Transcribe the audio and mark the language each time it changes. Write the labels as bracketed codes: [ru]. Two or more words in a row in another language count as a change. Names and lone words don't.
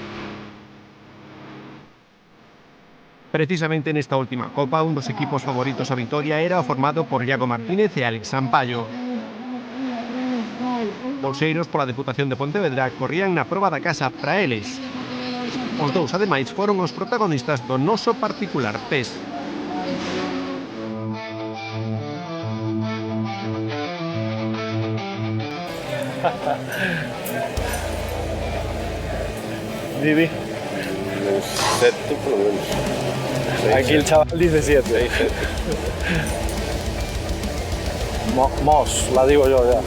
[gl] Precisamente nesta última copa, un dos equipos favoritos a vitoria era o formado por Iago Martínez e Alex Sampaio. Bolseiros pola Deputación de Pontevedra corrían na proba da casa para eles. Os dous, ademais, foron os protagonistas do noso particular test. Vivi. [es] 7 por lo menos. Aquí el chaval dice 7. Mos, la digo yo ya.